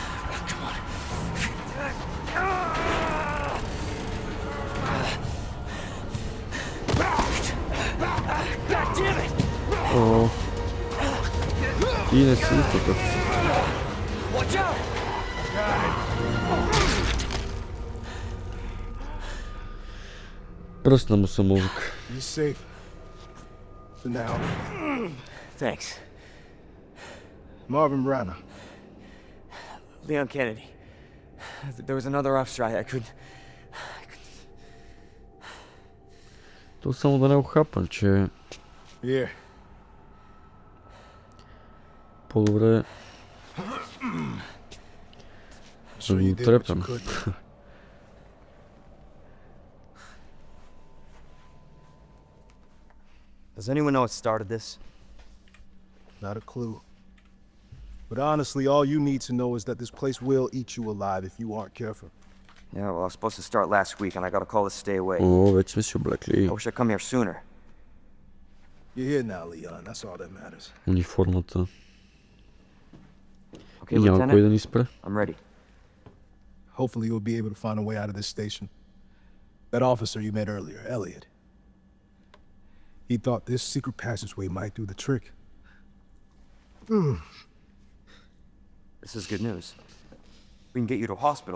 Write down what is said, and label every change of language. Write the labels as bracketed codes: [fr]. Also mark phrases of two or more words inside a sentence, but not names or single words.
[bg] И не си тук. Пръсна му се мозък. [en] Thanks. Marvin Rana. Leon Kennedy. There was another officer I could... [bg] То само да не го хапам, че... [en] Yeah. [bg] По-добре... Да го трепам. [en] Does anyone know what started this? Not a clue. But honestly, all you need to know is that this place will eat you alive if you aren't careful. Yeah, well, I was supposed to start last week and I got a call to stay away. [bg] О, вече сме си облекли [en] I wish I'd come here sooner. You're here now, Leon. That's all that matters. [bg] униформата. Okay, И няма кой да ни спре. [en] I'm ready. Hopefully you'll be able to find a way out of this station. That officer you met earlier, Elliot. He thought this secret passageway might do the trick. This is good news. We can get you to a hospital.